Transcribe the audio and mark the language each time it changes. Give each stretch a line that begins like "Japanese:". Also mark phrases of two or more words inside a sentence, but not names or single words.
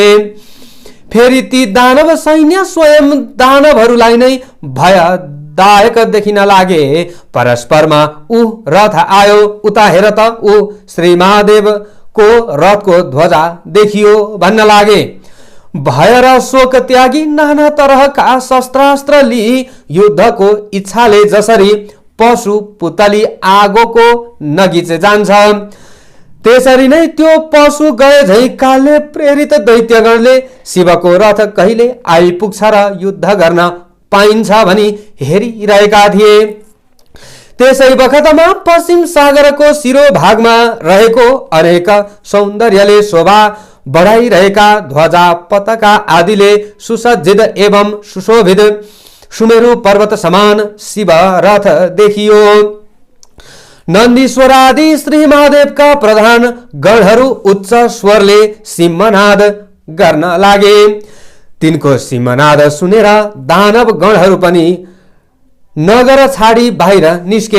Nepali: फेरि ती दानव सैन्य स्वयं दानवहरूलाई नै भयदायक देखिन लागे। परस्परमा ऊ रथ आयो, उता हेर त ऊ श्री महादेवको रथको ध्वजा देखियो भन्न लागे। भय र शोक त्यागी नाना तरहका शस्त्रास्त्र लिई युद्धको इच्छाले जसरी पशु पुतली आगोको नगिचे जान्छ, त्यसरी नै त्यो पशु गए झै कालले प्रेरित दैत्यगणले शिवको रथ कहिले आइपुग्छ र युद्ध गर्न पाइन्छ भनी हेरिरहेका थिए। त्यसै बखतमा पश्चिम सागरको शिरोभागमा रहेको अनेक सौन्दर्यले शोभा बढाइरहेका ध्वजा पताका आदिले सुसज्जित एवं सुशोभित सुमेरु पर्वत समान शिव रथ देखियो। नन्दीश्वर आदि श्री महादेवका प्रधान गणहरू उच्च स्वरले सिंहनाद गर्न लागे। तिनको सिंहनाद सुनेर दानव गणहरू पनि नगर छाडी बाहिर निस्के।